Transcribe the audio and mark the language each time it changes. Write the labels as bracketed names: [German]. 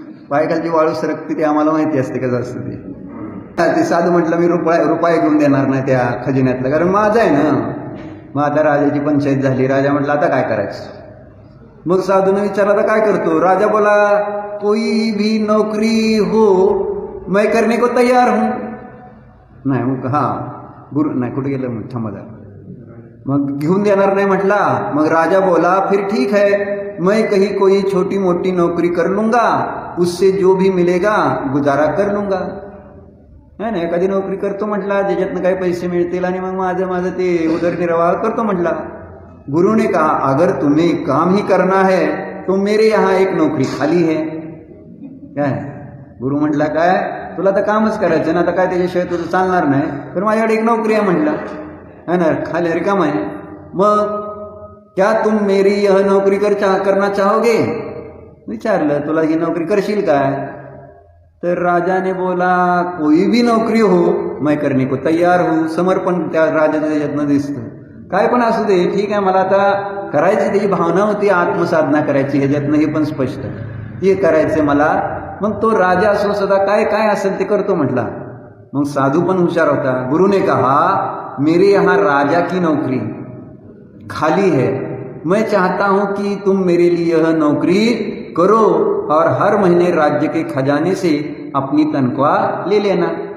[Marathi] पायाखालची वाळू सरकते ते आम्हाला माहिती असते कसं असतं ते. साधू म्हटलं मी रुपये घेऊन देणार नाही त्या खजिन्यातलं, कारण माझं आहे ना. मग आता राजाची पंचायत झाली. राजा म्हटलं आता काय करायचं. मग साधूने विचारला आता काय करतो. [Hindi] राजा बोला कोई भी नौकरी हो मैं करने को तैयार हूं. [Marathi] नाही मग हां गुरु नाही कुठे गेलं, मग थांबा जरा. मग घेऊन देणार नाही म्हटला. [Hindi] मग राजा बोला फिर ठीक है मैं कहीं कोई छोटी मोटी नौकरी कर लूंगा, उससे जो भी मिलेगा गुजारा कर लूंगा. [Marathi] नाही ना, एखादी नोकरी करतो म्हटला ज्याच्यातनं काही पैसे मिळतील आणि मग माझं ते उदरनिर्वाह करतो म्हटला. [Hindi] गुरु ने कहा अगर तुम्हें काम ही करना है तो मेरे यहाँ एक नौकरी खाली है. [Marathi] काय गुरु म्हटला काय तुला तर कामच करायचं ना, आता काय त्याच्याशिवाय तुझं चालणार नाही, तर माझ्याकडे एक नोकरी आहे म्हटला, है ना, खाली रिकाम आहे. [Hindi] मग क्या तुम मेरी यह नौकरी करना चाहोगे, [Marathi] विचारलं तुला ही नौकरी करशील काय. [Hindi] तर राजा ने बोला कोई भी नौकरी हो मैं करने को तैयार हूं. [Marathi] समर्पण त्या राजाचं त्याच्यातनं दिसतं. काय पण असू दे ठीक आहे, मला आता करायची त्याची भावना होती, आत्मसाधना करायची, ह्याच्यातनं हे पण स्पष्ट हे करायचं मला. मग तो राजा असो सदा काय काय असेल ते करतो म्हटला. मग साधू पण हुशार होता. [Hindi] गुरु ने कहा मेरे यहाँ राजा की नौकरी खाली है, मैं चाहता हूं कि तुम मेरे लिए यह नौकरी करो और हर महीने राज्य के खजाने से अपनी तनख्वाह ले लेना.